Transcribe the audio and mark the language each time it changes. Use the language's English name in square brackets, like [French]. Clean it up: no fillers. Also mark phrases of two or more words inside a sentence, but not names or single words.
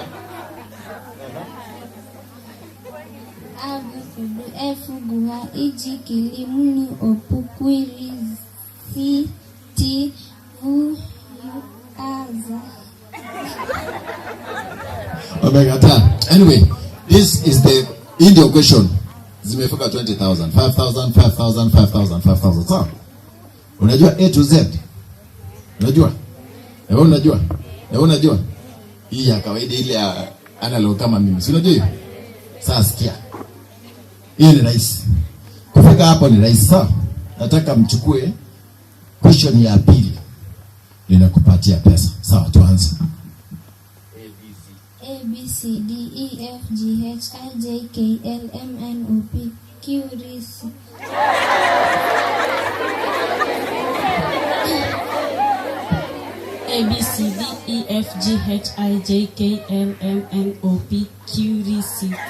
[English] Abukudu efuguha ijikilimu opu curiosity aza. Omegata. Anyway, this is the India question. [Swahili] Zimefika 20,000, 5,000, 5,000, 5,000, 5,000. Sawa? Unajua [English] A to Z? [Swahili] Unajua? Unajua? Hii ya kawaida ile ya analog kama mimi. Si unajua hiyo? Sasa sikia. Hii ni rahisi. Kufika hapo ni rahisi. Sawa? Nataka mchukue question ya pili. Ninakupatia pesa. Sawa, tuanze. [English] A B C D E F G H I J K L M N O P Q R S. A B C D E F G H I J K L M N O P Q R S.